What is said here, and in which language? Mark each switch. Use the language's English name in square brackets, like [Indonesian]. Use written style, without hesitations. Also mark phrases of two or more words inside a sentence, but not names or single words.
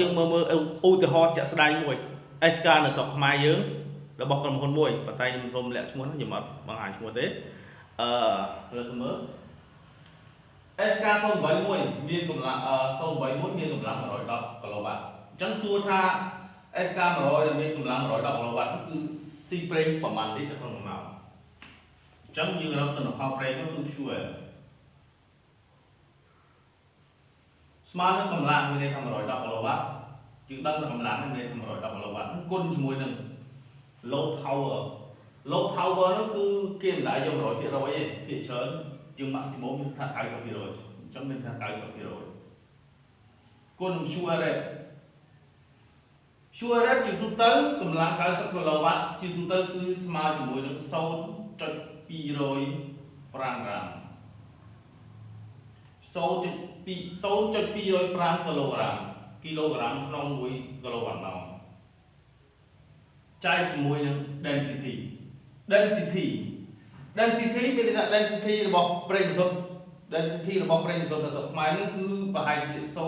[Khmer] យើងមើលឧទាហរណ៍ជាក់ស្ដែងមួយ SK នៅស្រុកខ្មែរយើងរបស់ក្រុមហ៊ុនមួយប៉ុន្តែខ្ញុំសូមលាក់ឈ្មោះខ្ញុំអត់បង្ហាញឈ្មោះទេលើសមើល SK 081មានកម្លាំង081មានកម្លាំង110 kW អញ្ចឹងសួរថា SK 100ដែលមានកម្លាំង110 kW គឺស៊ីប្រេងប្រមាណលីត្រក្នុង1ម៉ោងអញ្ចឹងយើងរកទិន្នផលប្រេងនោះគឺ fuel ស្មើនឹងកម្លាំងមានន័យថា110 kW យើងដឹងថាកម្លាំងមានន័យថា110 kW គុណជាមួយនឹង [English] load power load power [Khmer] នោះគឺគេមិនដែរយក 100% ទេភាគច្រើនយើង maximum យើងថា 90% អញ្ចឹងមានថា 90% គុណ [English] fuel rate fuel rate [Khmer] ជាទូទៅកម្លាំង 90 kW ជាទូទៅគឺស្មើជាមួយនឹង 0.205 ក្រាម 0.205 គីឡូក្រាមក្នុង1 kW ម៉ោងចែកជាមួយនឹង density មានន័យថា density របស់ប្រេងបន្សុទ្ធ density របស់ប្រេងបន្សុទ្ធនៅស្រុកខ្មែរនេះគឺប្រហែលជា